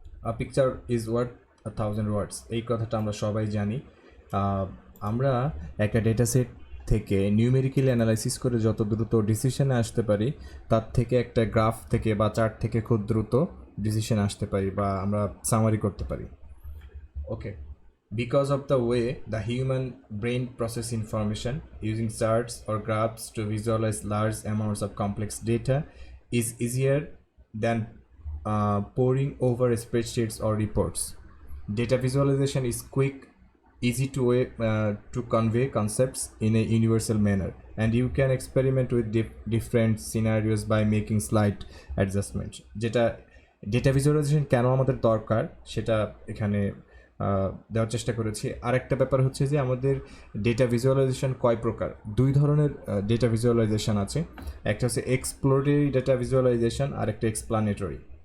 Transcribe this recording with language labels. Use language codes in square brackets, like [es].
[en] a picture is worth 1000 words, [bn] এই কথাটা আমরা সবাই জানি। আমরা একটা ডেটা সেট থেকে নিউমেরিক্যালি অ্যানালাইসিস করে যত দ্রুত ডিসিশনে আসতে পারি, তার থেকে একটা গ্রাফ থেকে বা চার্ট থেকে খুব দ্রুত ডিসিশন আসতে পারি বা আমরা সামারি করতে পারি। ওকে, [en] because of the way the human brain process information using charts or graphs to visualize large amounts of complex data is easier than poring over spreadsheets or reports. Data visualization is quick, easy to convey concepts in a universal manner, and you can experiment with different scenarios by making slight adjustments. [bn] যেটা data visualisation কেন আমাদের দরকার সেটা এখানে দেওয়ার চেষ্টা করেছি। আরেকটা ব্যাপার হচ্ছে যে আমাদের ডেটা ভিজুয়ালাইজেশন কয় প্রকার। দুই ধরনের ডেটা ভিজুয়ালাইজেশন আছে, একটা হচ্ছে এক্সপ্লোরেটরি ডেটা ভিজুয়ালাইজেশন আর একটা এক্সপ্লানেটরি।